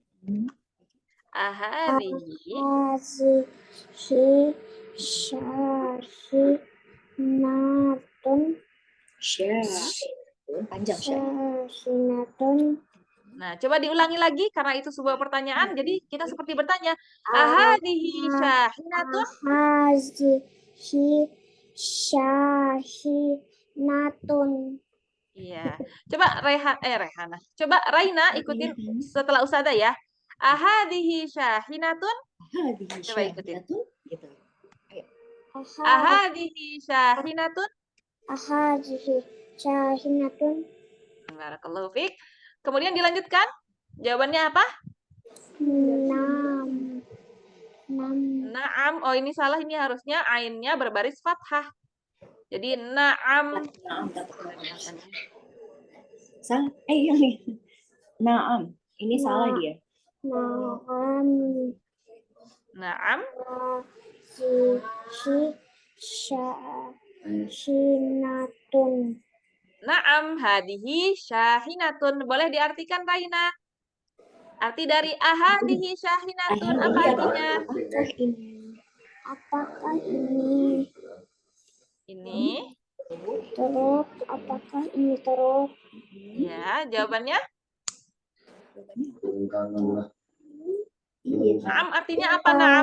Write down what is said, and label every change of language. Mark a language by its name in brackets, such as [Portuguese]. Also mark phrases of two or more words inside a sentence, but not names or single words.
[Arabic] Ahadihi. هذه شاحنة. [Indonesian] Panjang syah. [Arabic] شاحنة. [Indonesian] Nah, coba diulangi lagi karena itu sebuah pertanyaan. Jadi kita seperti bertanya, [Arabic] أهذه شاحنة. هذه شاحنة. [Indonesian] Iya. Coba Rehana. Coba Raina ikutin setelah Ustazah ya. [Arabic] أهذه شاحنة. [Indonesian] Coba ikutin. Gitu. [Arabic] أهذه شاحنة. هذه شاحنة. بارك الله فيك. [Indonesian] Kemudian dilanjutkan. Jawabannya apa? Enam. Naam. Oh, ini salah. Ini harusnya ainnya berbaris fathah. Jadi naam. Salah. Yang nih. Naam. Ini salah dia. Naam. [Arabic] هذه شاحنة. نعم. هذه شاحنة. [Indonesian] Boleh diartikan Raina? Arti dari [Arabic] ahadihi syahinatun [Indonesian] apa artinya? Apakah ini Ini. truk? Apakah ini truk? Ya, jawabannya. Naam artinya apa naam?